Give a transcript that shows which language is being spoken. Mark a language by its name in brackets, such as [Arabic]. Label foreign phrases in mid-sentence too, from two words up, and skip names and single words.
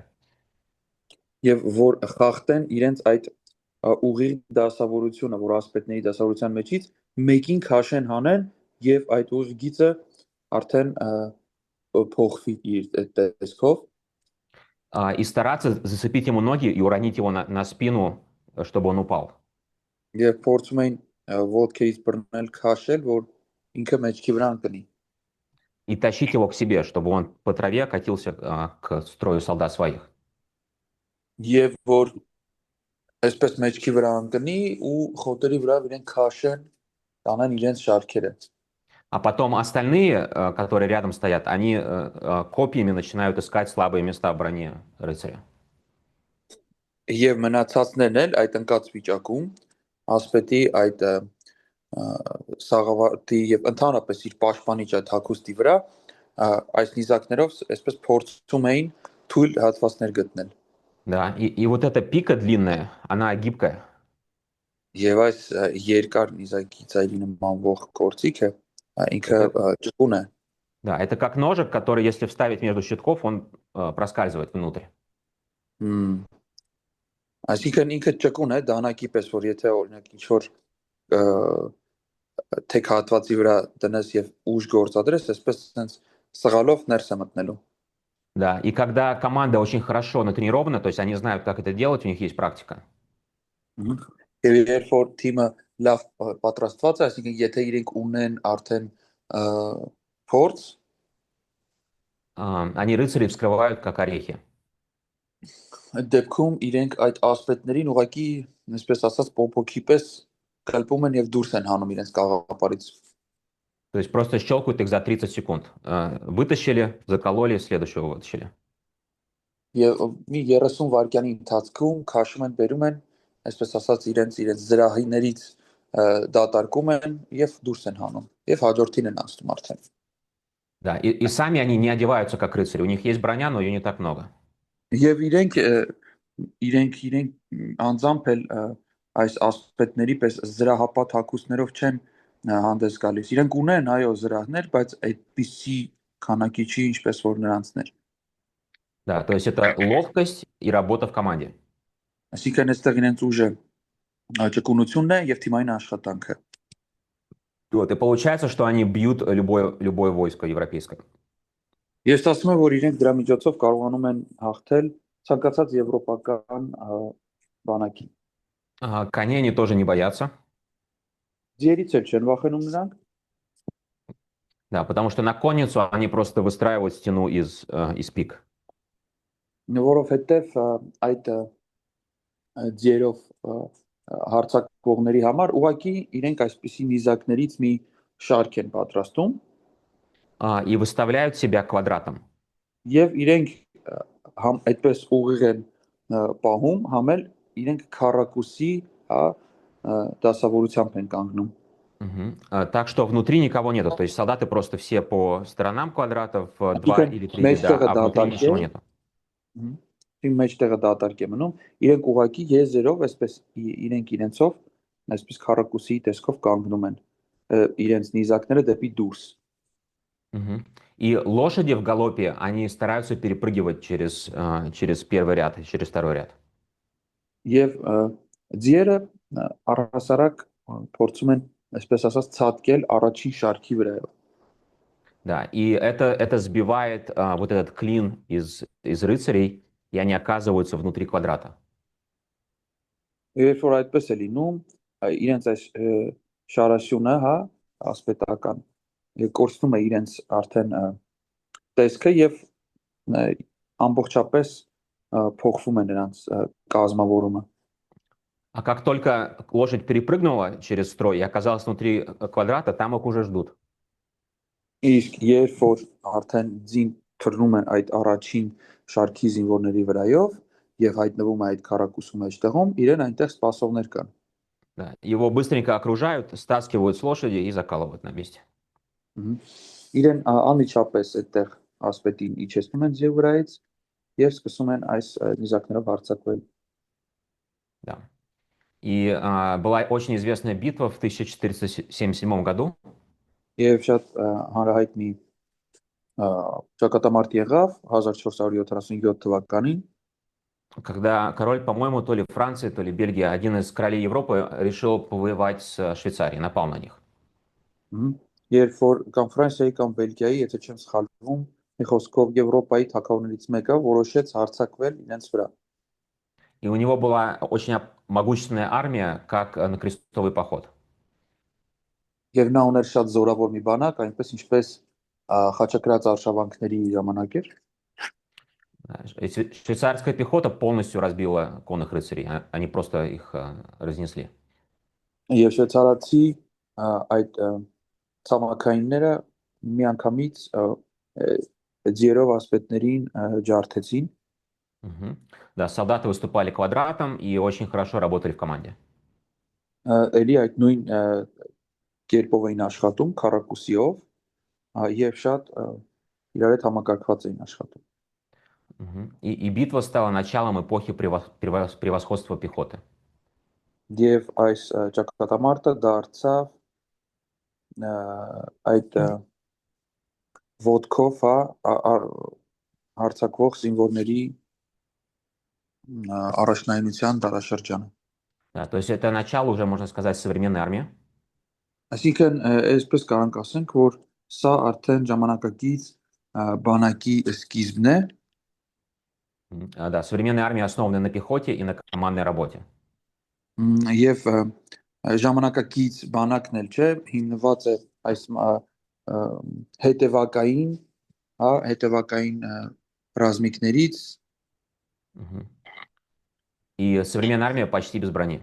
[Armenian] Եվ որ խախտեն իրենց այդ ուղիղ դասավորությունը, որ ասպետների դասավորության մեջից մեկին քաշեն հանեն եւ այդ ուղիղը արդեն փոխվի իր տեսքով [Russian] И стараться зацепить ему ноги и уронить его на спину, чтобы он упал. [Armenian] եւ փորձում էին ոտքերից բռնել քաշել, որ ինքը մեջքի վրա ընկնի։ [Russian] И тащить его к себе, чтобы он по траве катился к строю солдат своих. [Armenian] Եվ որ այսպես մեջքի վրա ընկնի ու խոտերի վրա իրեն քաշեն տանեն իրենց շարքերը։ [Russian] А потом остальные, которые рядом стоят, они копьями начинают искать слабые места в броне рыцаря. [Armenian] Եվ մնացածներն էլ այդ ընկած վիճակում ասպետի այդ սաղավարտի եւ ընդհանրապես իր պաշտպանիչ այդ հագուստի վրա այս նիզակներով այսպես փորձում էին թույլ հատվածներ գտնել։ [Russian] Да, и вот эта пика длинная, она гибкая. [Armenian] Եվ այս երկար նիզակի ծայրի նմանվող գործիքը ինքը [Russian] Это, [Armenian] ճկուն է։ [Russian] да, это как ножик, который, если вставить между щитков, он проскальзывает внутрь. [Armenian] Հմ, Այսինքն ինքը ճկուն է դանակի պես, որ եթե օրինակ ինչ որ թեք հատվածի վրա դնես եւ ուժ գործադրես, այսպես sense սղալով ներս է մտնելու։ [Russian] Да, и когда команда очень хорошо натренирована, то есть они знают, как это делать, у них есть практика, [Armenian] Եվ երբ որ թիմը լավ պատրաստված է, այսինքն եթե իրենք ունեն արդեն փորձ, [Russian] они рыцарей вскрывают как орехи. [Armenian] այդ դեպքում իրենք այդ ասպետներին ուղղակի, այսպես ասած, պոպոքի պես կլպում են եւ դուրս են հանում իրենց կաղապարից։ [Russian] То есть просто щелкают их за 30 секунд. Вытащили, закололи, следующего вытащили. [Armenian] Եվ մի 30 վայրկյանի ընթացքում քաշում են, բերում են, այսպես ասած, իրենց զրահիներից դատարկում են եւ դուրս են հանում եւ հաջորդին են անցնում արդեն։ [Russian] Да, и сами они не одеваются как рыцари. У них есть броня, но ее не так много. [Armenian] Եվ իրենք անձամբ էլ այս ասպետների պես զրահապատ հագուստներով չեն հանդես գալիս։ Իրենք ունեն այո զրահներ, բայց այդպիսի քանակի չի, ինչպես որ նրանցներ։ [Russian] Да, то есть это ловкость и работа в команде. [Armenian] Այսինքն այստեղ իրենց ուժը ճկունությունն է եւ թիմային աշխատանքը։ [Russian] Вот, и получается, что они бьют любое войско европейское. [Armenian] Ես ասում եմ, որ իրենք դրա միջոցով կարողանում են հաղթել ցանկացած եվրոպական բանակի։ [Russian] Коней они тоже не боятся. [Armenian] Ձիերից էլ չեն վախենում նրանք։ [Russian] Да, потому что на конницу они просто выстраивают стену из пик. [Armenian] Որովհետև այդ ձիերով հարցակողների համար ուղղակի իրենք այսպիսի նիզակներից մի շարք են պատրաստում [Russian] И выставляют себя квадратом. [Armenian] եւ իրենք այդպես ուղիղ են պահում, համել իրենք քառակուսի դասավորությամբ են կանգնում։ [Russian] Так что внутри никого нету. То есть солдаты просто все по сторонам квадратов, 2 или 3 ряда, а внутри ничего нету. [Armenian] Իմ մեջտեղը դատարկ է մնում, իրենք ուղղակի եզերով, այսպես իրենք իրենցով, այսպես քառակուսի տեսքով կանգնում են իրենց նիզակները դեպի դուրս։ [Russian] И лошади в галопе, они стараются перепрыгивать через первый ряд, через второй ряд. [Armenian] Եվ ձիերը առհասարակ փորձում են, այսպես ասած, ցատկել առաջին շարքի վրայով։ [Russian] Да, и это сбивает вот этот клин из рыцарей, и они оказываются внутри квадрата. [Armenian] Երբ որ այդպես է լինում, իրենց այս շարաշյունը, ասպետական, կորցնում է իրենց արդեն տեսքը եւ ամբողջապես փոխվում է նրանց կազմավորումը։ [Russian] А как только лошадь перепрыгнула через строй и оказалась внутри квадрата, там их уже ждут. [Armenian] Իսկ երբ որ արդեն ձին թռնում է այդ առաջին շարքի զինվորների վրայով եւ հայտնվում է այդ քառակուսու մեջտեղում, իրեն այնտեղ սպասողներ կան։ [Russian] Да, его быстренько окружают, стаскивают с лошади и закалывают на месте. [Armenian] Իրեն անմիջապես այդտեղ ասպետին իջեցնում են ձիու վրայից եւ սկսում են այս նիզակներով հարձակվել։ [Russian] Да. И была очень известная битва в 1477 году. [Armenian] Եվ շատ հանրահայտնի ճակատամարտ եղավ 1477 թվականին, [Russian] когда король, по-моему, то ли Франции, то ли Бельгии, один из королей Европы решил повоевать с Швейцарией, напал на них. [Armenian] Երբ որ կամ Ֆրանսիայի կամ Բելգիայի, եթե չեմ սխալվում, մի խոսքով Եվրոպայի թագավորներից մեկը որոշեց հարձակվել իրենց վրա։ [Russian] И у него была очень могущественная армия, как на крестовый поход. [Armenian] Եվ նա ուներ շատ զորավոր մի բանակ, այնպես ինչպես խաչակրաց արշավանքների ժամանակ էր։ [Russian] Швейцарская пехота полностью разбила конных рыцарей, они просто их разнесли. [Armenian] Եվ շվեյցարացի այդ ցամաքայինները միանգամից ձիերով ասպետներին ջարդեցին։ Мгм. [Russian] Да, солдаты выступали квадратом и очень хорошо работали в команде. [Armenian] Էլի այդ նույն կերպով էին աշխատում քառակուսիով եւ շատ իրար հետ համակարգված էին աշխատում։ Мгм. [Russian] И битва стала началом эпохи превосходства пехоты. [Armenian] Եվ այս ճակատամարտը դարձավ այդ ոդկով հարձակվող զինվորների առաջնայնության դարաշրջանը։ [Russian] Да, то есть это начало уже, можно сказать, современной армии. [Armenian] Այսինքն այսպես կարանք ասենք, որ սա արդեն ժամանակակից բանակի սկիզբն է [Russian] Да, современная армия основана на пехоте и на командной работе. [Armenian] եւ ժամանակակից բանակն էլ չէ, հիմնված է այս հետևակային, հետևակային ռազմիկներից Мгм. [Russian] И современная армия почти без брони.